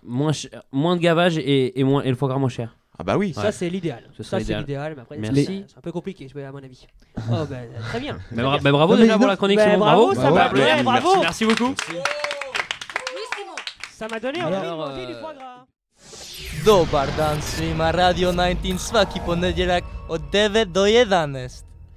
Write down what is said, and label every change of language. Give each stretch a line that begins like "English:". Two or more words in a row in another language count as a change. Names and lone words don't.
French: Moins de gavage et le foie gras moins cher. Ah bah oui. Ça c'est l'idéal. C'est l'idéal. Mais après, merci. C'est un peu compliqué, à mon avis. Très bien. Bravo déjà pour la chronique. Bravo, ça m'a plu. Bravo. Merci beaucoup. Ça m'a donné envie de manger du foie gras.
Serbian: Dobar dan svima, Radio 19 svaki ponedeljak od 9 do 11.